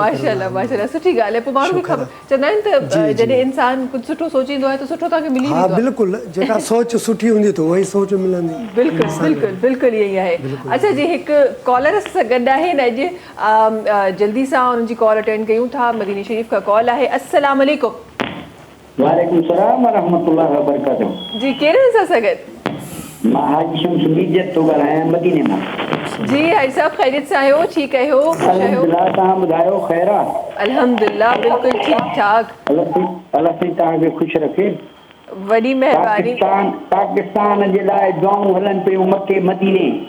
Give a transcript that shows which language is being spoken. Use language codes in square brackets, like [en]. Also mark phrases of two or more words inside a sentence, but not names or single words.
[sd] माशाल्लाह माशाल्लाह, सुठी ॻाल्हि आहे। पोइ माण्हू खे ख़बर चवंदा आहिनि त जॾहिं इंसान कुझु सुठो सोचींदो आहे त सुठो तव्हांखे मिली हा वेंदो आहे। बिल्कुलु, जेका सोच सुठी हूंदी त उहा ई सोच मिलंदी। बिल्कुलु बिल्कुलु बिल्कुलु इहे ई आहे। अच्छा जी, हिकु कॉलर सां गॾु आहिनि अॼु, जल्दी सां उन्हनि जी [en] call attend [sd] कयूं था। मदीने शरीफ़ का कॉल आहे। [ar] السلام عليكم. وعليكم سلام ورحمة الله وبركاته. [sd] जी केरनि सां सां गॾु? मां हाजी शम्स मीजत थो ॻाल्हायां मदीने मां। जी हाजी साहब, ख़ैरियत सां आहियो? ठीकु आहियो? ख़ुशि आहियो? अल्हम्दुलिल्लाह, तव्हां ॿुधायो ख़ैर आहे? अल्हम्दुलिल्लाह बिल्कुलु ठीकु ठाक। अल्लाह साईं तव्हांखे ख़ुशि रखे। वॾी महिरबानी। पाकिस्तान जे लाइ दुआऊं हलनि पियूं मके मदीने।